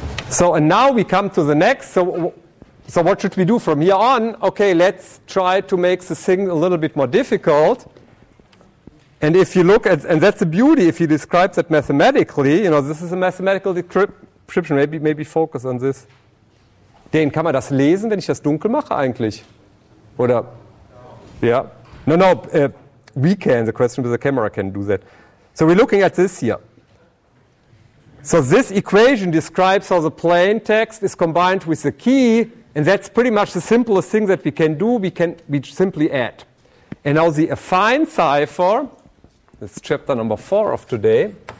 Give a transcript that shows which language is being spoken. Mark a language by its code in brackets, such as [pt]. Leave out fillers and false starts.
[en] So and now we come to the next. So what should we do from here on? Okay, let's try to make the thing a little bit more difficult. And if you look at, and that's the beauty, if you describe that mathematically, this is a mathematical description, maybe focus on this. [de] Den, kann man das lesen, wenn ich das dunkel mache eigentlich? Oder? [en] Yeah. No, we can. The question with the camera can do that. So we're looking at this here. So this equation describes how the plain text is combined with the key, and that's pretty much the simplest thing that we can do. We simply add. And now the affine cipher, this is chapter number 4 of today.